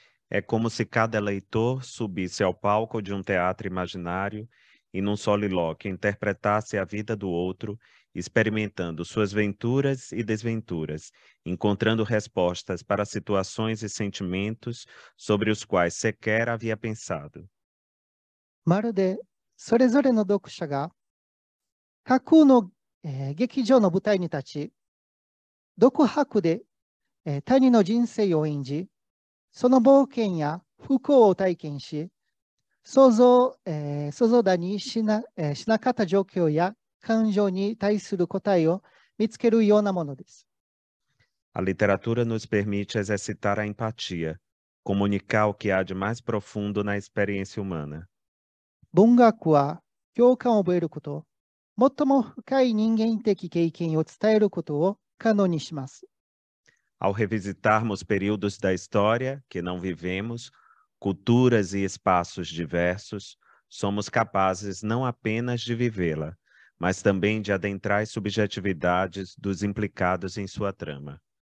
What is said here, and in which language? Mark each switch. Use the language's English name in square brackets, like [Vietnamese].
[Portuguese] É como se cada leitor subisse ao palco de um teatro imaginário e num solilóquio interpretasse a vida do outro, experimentando suas venturas e desventuras, encontrando respostas para situações e sentimentos sobre os quais sequer havia pensado. [Japanese] まるでそれぞれの読者が架空の劇場の舞台に立ち、独白で他人の人生を演じ、その冒険や不幸を体験し、想像だにしなかった状況や感情に対する答えを見つけるようなものです。 [Portuguese] A literatura nos permite exercitar a empatia, comunicar o que há de mais profundo na experiência humana. [Japanese] 文学は共感を覚えること、最も深い人間的経験を伝えることを可能にします。 [Portuguese] Ao revisitarmos períodos da história que não vivemos, culturas e espaços diversos, somos capazes não apenas de vivê-la, mas também de adentrar as subjetividades dos implicados em sua trama.